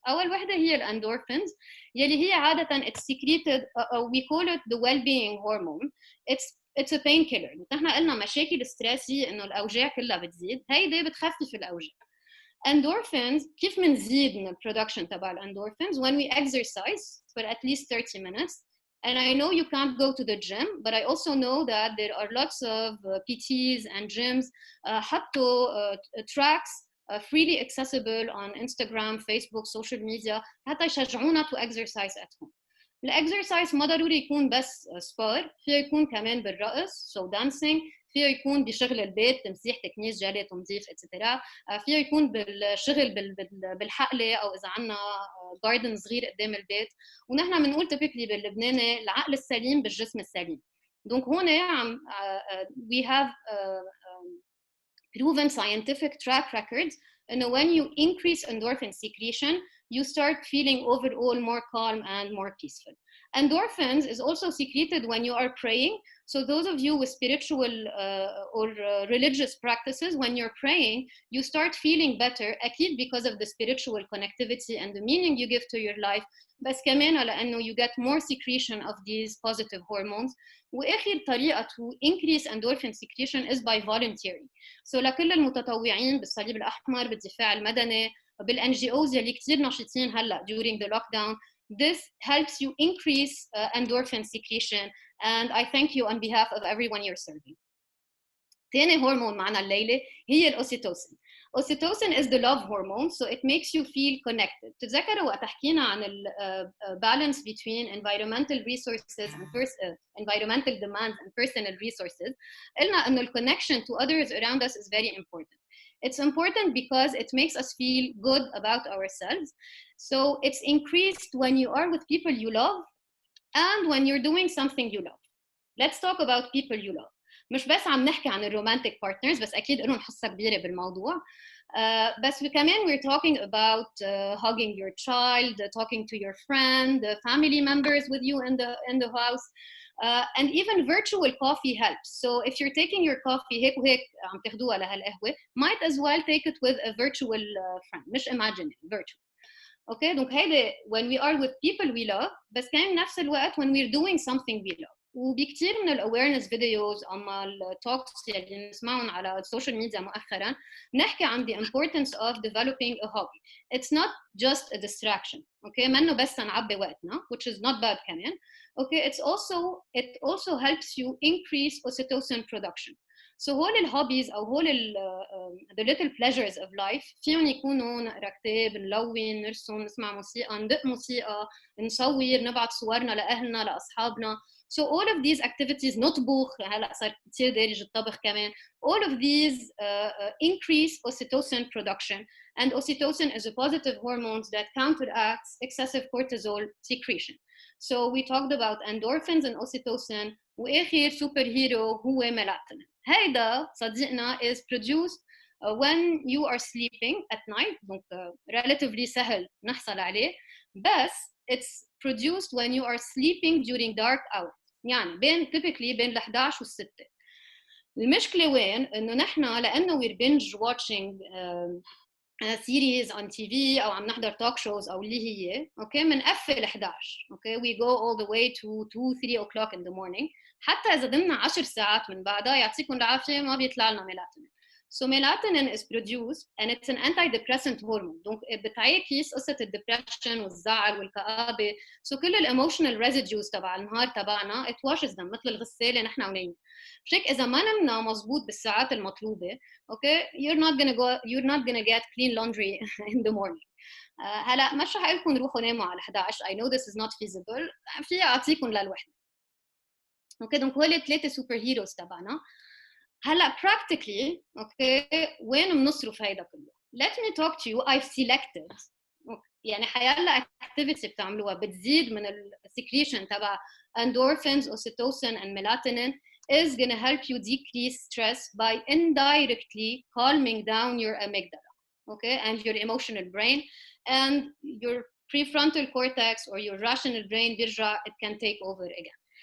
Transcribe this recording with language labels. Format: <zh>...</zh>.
<ar>أول وحدة هي الendorphins يلي هي عادة</ar> <en>it's secreted, we call it the well-being hormone. it's a painkiller.</en> <ar>نحن قلنا مشاكل الستريس هي إنه الأوجاع كلها بتزيد، هيدي بتخفف الأوجاع.</ar> <en>Endorphins</en> <ar>كيف منزيد من</ar> <en>production تبع endorphins when we exercise for at least 30 minutes. And I know you can't go to the gym, but I also know that there are lots of PTs and gyms</en> <ar>حطوا</ar> <en>tracks freely accessible on Instagram, Facebook, social media</en> <ar>حتى يشجعونا</ar> <en>to exercise at home.</en> <ar>الاكسرسايز ما ضروري يكون بس سبار، فيه يكون كمان بالرقص</ar> <en>so dancing،</en> <ar>فيه يكون بشغل البيت تمسيح تكنيس جالي تنظيف اتسترا، فيه يكون بالشغل بالحقله او اذا عندنا جاردن صغير قدام البيت. ونحن بنقول تبيكلي باللبناني العقل السليم بالجسم السليم. دونك هون عم</ar> <en>we have proven scientific track records and when you increase endorphin secretion you start feeling overall more calm and more peaceful. Endorphins is also secreted when you are praying. So those of you with spiritual or religious practices, when you're praying, you start feeling better,</en> <ar>أكيد</ar> <en>because of the spiritual connectivity and the meaning you give to your life,</en> <ar>بس كمان لأنه</ar> <en>you get more secretion of these positive hormones.</en> <ar>وآخر طريقة</ar> <en>to increase endorphin secretion is by voluntary. So</en> <ar>لكل المتطوعين بالصليب الأحمر بالدفاع المدني بالNGOs اللي كتير نشيطين هلا</ar> <en>during the lockdown, this helps you increase endorphin secretion and I thank you on behalf of everyone you're serving.</en> <ar>تاني هرمون معنا الليلة هي الأوسيتوسين.</ar> <en>Oxytocin is the love hormone, so it makes you feel connected.</en> <ar>تتذكروا وقت حكينا عن</ar> <en>balance between environmental resources and environmental demands and personal resources.</en> <ar>قلنا إنه</ar> <en>connection to others around us is very important. It's important because it makes us feel good about ourselves. So it's increased when you are with people you love and when you're doing something you love. Let's talk about people you love.</en> <ar>مش بس عم نحكي عن الرومانتيك بارتنرز بس أكيد لهم حصة كبيرة بالموضوع. بس كمان</ar> <en>we're talking about hugging your child, talking to your friend, family members with you in the house. And even virtual coffee helps. So if you're taking your coffee</en> <ar>هيك وهيك عم تاخدوها لهالقهوة,</ar> <en>might as well take it with a virtual friend,</en> <ar>مش</ar> <en>imaginary, virtual. Okay, donc هيدا when we are with people we love,</en> <ar>بس كمان نفس الوقت</ar> <en>when we're doing something we love.</en> <ar>وبكثير من الاويرنس فيديوز اما التوكس اللي نسمعهم على السوشيال ميديا مؤخرا نحكي عن</ar> <en>the importance of developing a hobby. It's not just a distraction. Okay,</en> <ar>منه بس نعبي وقتنا,</ar> <en>which is not bad كمان. Okay, it also helps you increase oxytocin production.</en> <ar>So هول الهوبيز او هول</ar> <en>the little pleasures of life</en> <ar>فيهم يكونوا نقرا كتاب, نلون, نرسم, نسمع موسيقى, ندق موسيقى, نصور, نبعت صورنا لاهلنا لاصحابنا.</ar> <en>So all of these activities,</en> <ar>نطبخ, هلا صار كثير دارج الطبخ كمان.</ar> <en>All of these increase oxytocin production, and oxytocin is a positive hormone that counteracts excessive cortisol secretion. So we talked about endorphins and oxytocin. وآخر super hero هو melatonin.</en> <ar>هيدا صديقنا</ar> <en>is produced when you are sleeping at night.</en> <ar>Donc relatively سهل نحصل عليه. بس</ar> <en>it's produced when you are sleeping during dark hours.</en> <ar>يعني typically بين 11 وال 6. المشكلة وين؟ إنه نحنا لأنه</ar> <en>we're binge watching series on TV</en> <ar>أو عم نحضر</ar> <en>talk shows</en> <ar>أو اللي هي أوكي منقفل 11 أوكي</ar> <en>we go all the way to 2-3 o'clock in the morning.</en> <ar>حتى إذا ضمنا 10 ساعات من بعدها يعطيكم العافية ما بيطلع لنا melatonin.</ar> <en>So melatonin is produced and it's an antidepressant hormone.</en> <ar>Donc بتعاكس قصة الدبريشن والزعل والكآبة. So كل الemotional residues تبع النهار تبعنا</ar> <en>it washes them</en> <ar>مثل الغسالة نحن ونايمين. مش هيك إذا ما نمنا مزبوط بالساعات المطلوبة</ar> <en>okay you're not gonna get clean laundry in the morning.</en> <ar>هلا مش رح أقول لكم روحوا ناموا على 11.</ar> <en>I know this is not feasible.</en> <ar>فيها أعطيكم للوحدة. okay donc هول ثلاثة سوبر هيروز تبعنا.</ar> <en>هلا practically okay</en> <ar>وين بنصرف هيدا كله؟</ar> <en>Let me talk to you. I've selected</en> <ar>يعني حيلا</ar> <en>activity</en> <ar>بتعملوها بتزيد من</ar> <en>secretion تبع endorphins, oxytocin and melatonin is going to help you decrease stress by indirectly calming down your amygdala, okay, and your emotional brain, and your prefrontal cortex or your rational brain</en> <ar>بيرجع</ar> <en>it can take over again.</en>